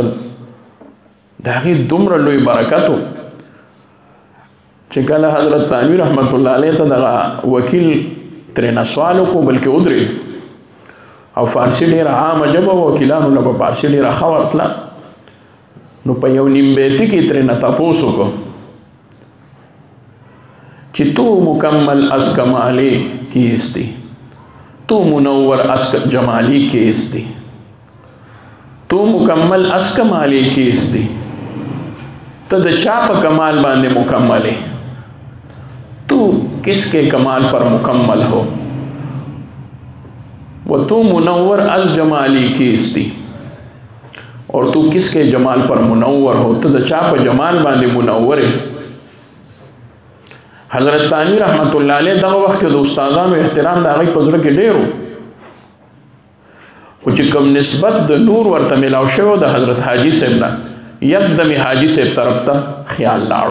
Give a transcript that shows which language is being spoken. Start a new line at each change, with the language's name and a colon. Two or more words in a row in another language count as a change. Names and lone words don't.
Pashto: د هغې دومره لوی برکت و چې کله حضرت تانوی رحمت الله علیه ته دغه وکیل ترېنه سوال وکړو بلکې ودرېد او فارسي ډېره عامه ژبه وه، وکیلانو له به فارسي ډېره ښه ورتله. نو په یو نیم بیتي کې ترېنه تپوس وکړو چې
Persian: تو مکمل از کمالی کیستی، تو منور از جمالی کیستی، تو مکمل از کمالی کیستی،
Pashto: ته د چا په کمال باندې مکمل ہے،
Urdu: تو کس کے کمال پر مکمل ہو،
Persian: و تو منور از جمالی کیستی،
Urdu: اور تو کس کے جمال پر منور ہو،
Pashto: ته د چا په جمال باندې منور ہے. حضرت تانوی رحمت الله علیه دغه وخت کې د استادانو احترام د هغې په زړه کې ډېر و، خو چې کوم نسبت د نور ورته میلاو شوی د حضرت حاجي صاحب نه یکدم حاجي صاحب طرف ته خیال لاړو.